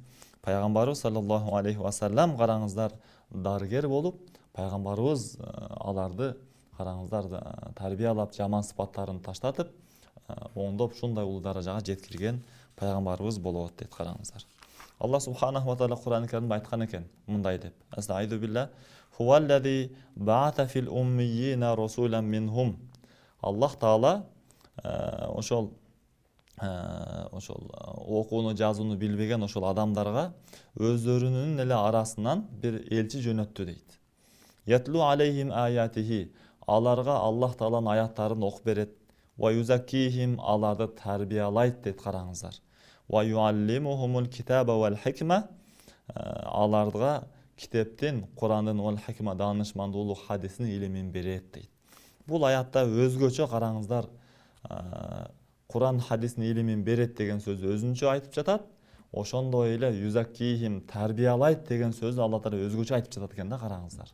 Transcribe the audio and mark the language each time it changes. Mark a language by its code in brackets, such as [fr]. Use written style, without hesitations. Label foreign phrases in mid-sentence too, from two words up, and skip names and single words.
[ky] Пайгамбарыбыз [ar] صلى الله عليه وسلم, [ky] караңыздар, дарыгер болуп, пайгамбарыбыз аларды, караңыздар, тарбиялап, жаман сыпаттарын таштатып, оңдоп ушундай улуу даражага жеткирген пайгамбарыбыз болот дейт, караңыздар. Алла [ar] سبحانه وتعالى [ky] Кур'ан-ы Каримде айткан экен мындай деп: [ar] "أستعيذ بالله، هو الذي بعث في الأميين رسولا منهم". [ky] Аллах Таала ошол окууну жазууну билбеген ошол адамдарга өздөрүнүн эле арасынан бир элчи жөнөттү дейт. [ar] يتلو عليهم آياته, [ky] аларга Аллах Тааланын аяттарын окуп берет. [ar] ويزكيهم, [ky] аларды тарбиялайт дейт, караңыздар. [ar] ويعلمهم الكتاب والحكمة, [ky] аларга китептин, Курандын, [ar] والحكمة, [ky] данышмандуулук, хадистин илимин берет дейт. Бул аятта өзгөчө, караңыздар, Куран хадистин илимин берет деген сөздү өзүнчө айтып жатат. Ошондой эле юзаккихим, тарбиялайт деген сөздү Алла Таала өзгөчө айтып жатат экен да, караңыздар.